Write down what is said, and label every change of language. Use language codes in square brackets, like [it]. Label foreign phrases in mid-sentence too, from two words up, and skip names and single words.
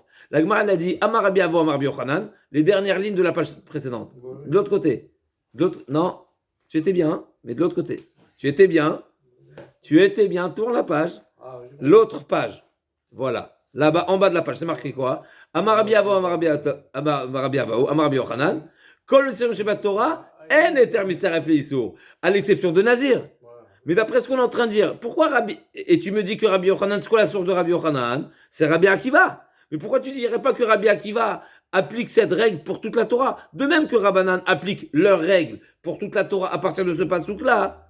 [fr] La Gemara elle a dit [he] אמר רבי אבו, אמר רבי יוחנן, [fr] les dernières lignes de la page précédente. De l'autre côté. Non, tu étais bien, mais de l'autre côté. Tu étais bien, tourne la page. L'autre page. Voilà. Là-bas, en bas de la page, c'est marqué quoi? [he] אמר רבי אבו, אמר רבי אבו, אמר רבי יוחנן, כל ישראל שבתורה, אין היתר מצטרף לאיסור, [fr] à l'exception de Nazir. Mais d'après ce qu'on est en train de dire, pourquoi Rabbi... Et tu me dis que Rabbi Yochanan, c'est quoi la source de Rabbi Yochanan? C'est Rabbi Akiva. Mais pourquoi tu ne dirais pas que Rabbi Akiva applique cette règle pour toute la Torah? De même que Rabbanan applique leurs règles pour toute la Torah à partir de ce pasouk-là.